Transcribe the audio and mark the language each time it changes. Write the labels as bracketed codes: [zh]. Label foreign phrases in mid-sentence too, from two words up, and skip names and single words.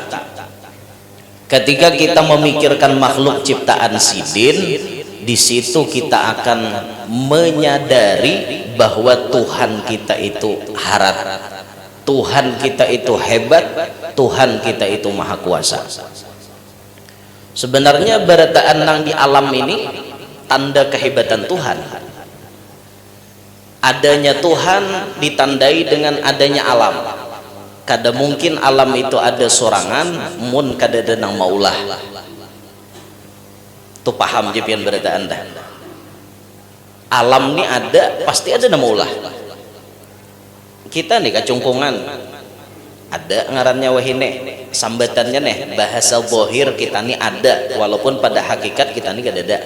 [id] Ketika kita memikirkan makhluk ciptaan Sidin, di situ kita akan menyadari bahwa Tuhan kita itu harat, Tuhan kita itu hebat, Tuhan kita itu maha kuasa. [bjn] Sebenarnya barataan nang di alam ini tanda kehebatan Tuhan. [id] Adanya Tuhan ditandai dengan adanya alam. [bjn] Kada mungkin alam itu ada sorangan mun kada ada nang maulah. Tu paham je pian berita anda. Alam ni ada, pasti ada nang maulah. Kita nih kacungkungan ada ngarannya wahine, sambatannya nih bahasa zahir kita nih ada, walaupun pada hakikat kita nih kada ada.